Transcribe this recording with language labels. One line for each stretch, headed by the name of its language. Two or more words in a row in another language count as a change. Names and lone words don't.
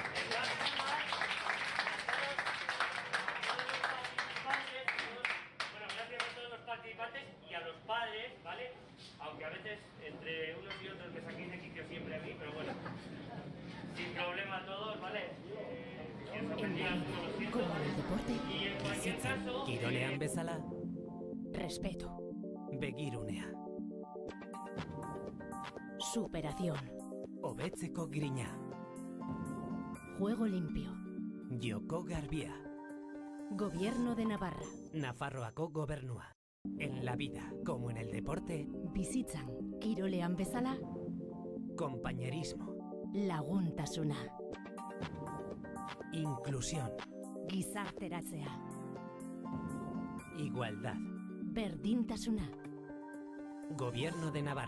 Spanish: Bueno, gracias a todos los participantes y a los padres, ¿vale? Aunque a veces entre unos y otros me saquéis de quicio siempre a mí, pero bueno, sin problema a todos, ¿vale? Si os ofendía alguno, lo siento. Como en el deporte, Y en cualquier caso...
Basque: Kirolean bezala,
Spanish: respeto,
Basque: begirunea.
Spanish: superación,
Basque: Hobetzeko grina,
Spanish: juego limpio,
Basque: joko garbia.
Spanish: gobierno de Navarra,
Basque: Nafarroako gobernua.
Spanish: En la vida, como en el deporte,
Basque: bizitzan, kirolean bezala,
Spanish: compañerismo,
Basque: laguntasuna,
Spanish: inclusión,
Basque: gizarteratzea,
Spanish: igualdad.
Basque: berdintasuna,
Spanish: Gobierno de Navarra.